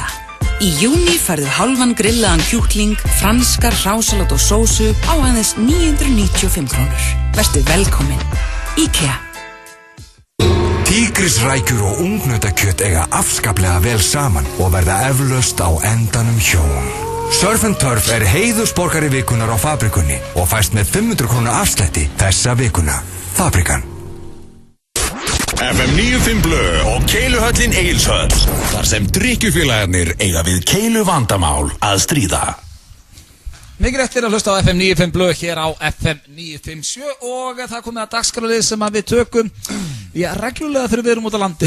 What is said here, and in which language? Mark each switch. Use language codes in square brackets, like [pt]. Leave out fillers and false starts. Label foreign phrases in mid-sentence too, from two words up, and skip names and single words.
[is] Í júni færðu hálfan grillaðan kjúkling, franskar, hrásalat og sósu á aðeins 995 krónur. Vertu velkomin. IKEA. Tígrisrækjur og ungnautakjöt eiga afskaplega vel saman og verða eflaust á endanum hjón. Surf and Turf er heiðursborgari vikunar á Fabrikunni og fæst með 500 krónu afslætti þessa vikuna. Fabrikan. FM 95 Blö og Keiluhöllin Egilshöll. Þar sem drykkjufélagarnir eiga við keilu vandamál að stríða. Mikið rétt fyrir að hlusta á FM 95 Blö hér á FM 957 og það komið að dagskrárlið sem að við tökum reglulega þegar við erum út á landi.